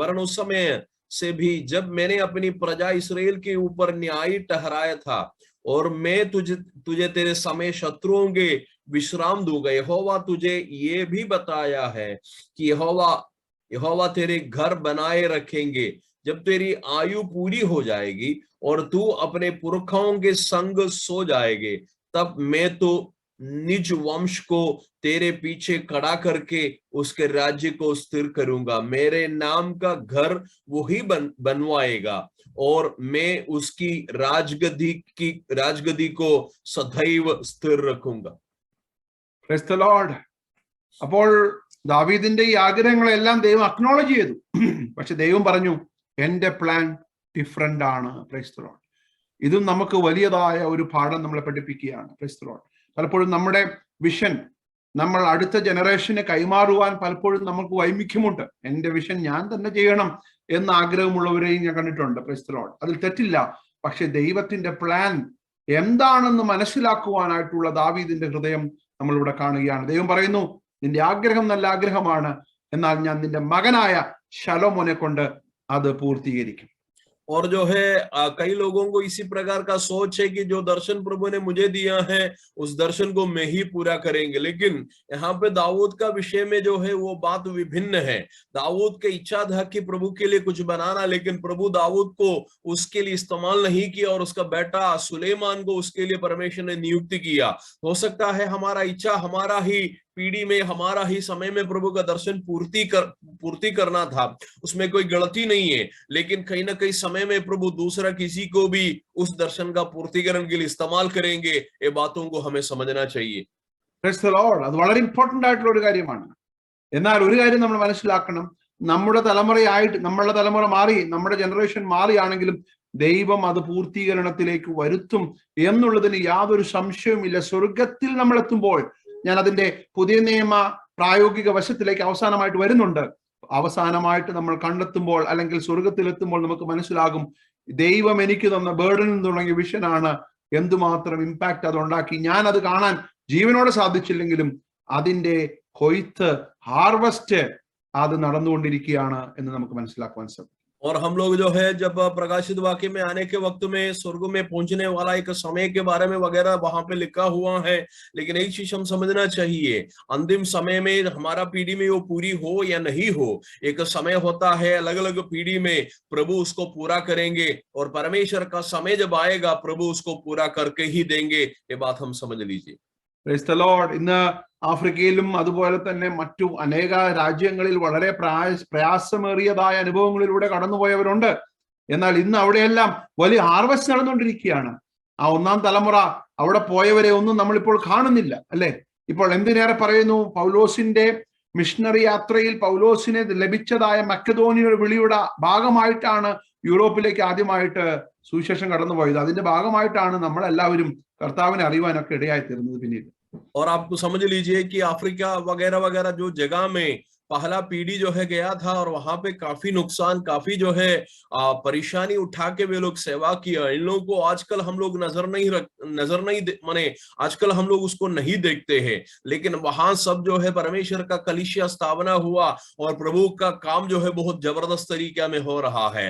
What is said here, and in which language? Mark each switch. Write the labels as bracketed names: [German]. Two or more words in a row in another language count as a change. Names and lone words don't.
[Hindi] वरन उस समय से भी जब मैंने अपनी प्रजा इसराइल के ऊपर न्याय ठहराया था, और मैं तुझे तुझे तेरे समय शत्रुओं के विश्राम दूंगा, यहोवा तुझे ये भी बताया है कि यहोवा यहोवा तेरे घर बनाए रखेंगे जब तेरी आयु पूरी हो जाएगी और तू अपने पुरखाओं के संग सो जाएगे, तब मैं तो निज वंश को तेरे पीछे खड़ा करके उसके राज्य को स्थिर करूंगा। मेरे नाम का घर वही बनवाएगा और मैं उसकी राजगद्दी को सदैव स्थिर रखूंगा। [English] Praise the Lord. [Malayalam] അപ്പോൾ ദാവീദിന്റെ ഈ ആഗ്രഹങ്ങളെല്ലാം ദൈവം അക്നോളജ് ചെയ്തു. പക്ഷെ ദൈവം പറഞ്ഞു, എന്റെ [English] plan different [Malayalam] ആണ്. [English] Praise the Lord. [Malayalam] ഇതും നമുക്ക് വലിയതായ ഒരു പാഠം നമ്മളെ പഠിപ്പിക്കുകയാണ്. [English] Praise the Lord. [Malayalam] പലപ്പോഴും നമ്മുടെ വിഷൻ നമ്മൾ അടുത്ത ജനറേഷന് കൈമാറുവാൻ പലപ്പോഴും നമുക്ക് വൈമുഖ്യമുണ്ട്. എന്റെ വിഷൻ ഞാൻ തന്നെ ചെയ്യണം എന്ന ആഗ്രഹമുള്ളവരെയും ഞാൻ കണ്ടിട്ടുണ്ട്. [English] Praise the Lord. [Malayalam] അതിൽ തെറ്റില്ല. പക്ഷെ ദൈവത്തിന്റെ പ്ലാൻ എന്താണെന്ന് മനസ്സിലാക്കുവാനായിട്ടുള്ള ദാവീദിന്റെ ഹൃദയം നമ്മളിവിടെ കാണുകയാണ്. ദൈവം പറയുന്നു, നിന്റെ ആഗ്രഹം നല്ല ആഗ്രഹമാണ്, എന്നാൽ ഞാൻ നിന്റെ മകനായ ശലോമോനെ കൊണ്ട് അത് പൂർത്തീകരിക്കും. [Hindi] और जो है कई लोगों को इसी प्रकार का सोच है कि जो दर्शन प्रभु ने मुझे दिया है उस दर्शन को मैं ही पूरा करेंगे। लेकिन यहाँ पे दाऊद का विषय में जो है वो बात विभिन्न है। दाऊद की इच्छा था कि प्रभु के लिए कुछ बनाना, लेकिन प्रभु दाऊद को उसके लिए इस्तेमाल नहीं किया और उसका बेटा सुलेमान को उसके लिए परमेश्वर ने नियुक्ति किया। हो सकता है हमारा इच्छा हमारा ही पीढ़ी में हमारा ही समय में प्रभु का दर्शन पूर्ति करना था, उसमें कोई गलती नहीं है, लेकिन कहीं ना कहीं समय में प्रभु दूसरा किसी को भी उस दर्शन का पूर्तिकरण के लिए इस्तेमाल करेंगे। ये बातों को हमें समझना चाहिए। [English] Praise the Lord. [Malayalam] അത് വളരെ ഇമ്പോർട്ടന്റ് ആയിട്ടുള്ള ഒരു കാര്യമാണ്. എന്നാൽ ഒരു കാര്യം നമ്മൾ മനസ്സിലാക്കണം, നമ്മളുടെ തലമുറ മാറി, നമ്മുടെ ജനറേഷൻ മാറിയാണെങ്കിലും ദൈവം അത് പൂർത്തീകരണത്തിലേക്ക് വരുത്തും എന്നുള്ളതിന് യാതൊരു സംശയവുമില്ല. സ്വർഗത്തിൽ നമ്മൾ എത്തുമ്പോൾ, ഞാൻ അതിന്റെ പുതിയ നിയമ പ്രായോഗിക വശത്തിലേക്ക് അവസാനമായിട്ട് വരുന്നുണ്ട്. അവസാനമായിട്ട് നമ്മൾ കണ്ടെത്തുമ്പോൾ അല്ലെങ്കിൽ സ്വർഗത്തിൽ എത്തുമ്പോൾ നമുക്ക് മനസ്സിലാകും, ദൈവം എനിക്ക് തന്ന ബേർഡൻ തുടങ്ങിയ വിഷനാണ് എന്തുമാത്രം ഇമ്പാക്ട് അത് ഉണ്ടാക്കി. ഞാൻ അത് കാണാൻ ജീവനോടെ സാധിച്ചില്ലെങ്കിലും അതിന്റെ കൊയ്ത്ത്, ഹാർവസ്റ്റ് അത് നടന്നുകൊണ്ടിരിക്കുകയാണ് എന്ന് നമുക്ക് മനസ്സിലാക്കുവാൻ സാധിക്കും. [Hindi] और हम लोग जो है जब प्रकाशित वाक्य में आने के वक्त में स्वर्ग में पहुंचने वाला एक समय के बारे में वगैरह वहां पे लिखा हुआ है, लेकिन एक चीज हम समझना चाहिए, अंतिम समय में हमारा पीढ़ी में वो पूरी हो या नहीं हो, एक समय होता है अलग अलग पीढ़ी में प्रभु उसको पूरा करेंगे और परमेश्वर का समय जब आएगा प्रभु उसको पूरा करके ही देंगे। ये बात हम समझ लीजिए। [English] Praise the Lord. [Malayalam] ഇന്ന് ആഫ്രിക്കയിലും അതുപോലെ തന്നെ മറ്റു അനേക രാജ്യങ്ങളിൽ വളരെ പ്രയാസമേറിയതായ അനുഭവങ്ങളിലൂടെ കടന്നുപോയവരുണ്ട്. എന്നാൽ ഇന്ന് അവിടെയെല്ലാം വലിയ ഹാർവസ്റ്റ് നടന്നുകൊണ്ടിരിക്കുകയാണ്. ആ ഒന്നാം തലമുറ അവിടെ പോയവരെ ഒന്നും നമ്മളിപ്പോൾ കാണുന്നില്ല, അല്ലെ? ഇപ്പോൾ എന്തിനേറെ പറയുന്നു, പൗലോസിന്റെ മിഷണറി യാത്രയിൽ പൗലോസിനെ ലഭിച്ചതായ മക്കതോനിയുടെ വിളിയുടെ ഭാഗമായിട്ടാണ് യൂറോപ്പിലേക്ക് ആദ്യമായിട്ട് സുവിശേഷം കടന്നുപോയത്. അതിന്റെ ഭാഗമായിട്ടാണ് നമ്മളെല്ലാവരും കർത്താവിനെ അറിയുവാനൊക്കെ ഇടയായി തീർന്നത് പിന്നീട്. [Hindi] और आपको समझ लीजिए कि अफ्रीका वगैरह वगैरह जो जगह में पहला पीढ़ी जो है गया था और वहां पे काफी नुकसान, काफी जो है परेशानी उठा के वे लोग सेवा किया। इन लोगों को आजकल हम लोग नजर नहीं माने आजकल हम लोग उसको नहीं देखते हैं, लेकिन वहां सब जो है परमेश्वर का कलीसिया स्थापना हुआ और प्रभु का काम जो है बहुत जबरदस्त तरीके में हो रहा है।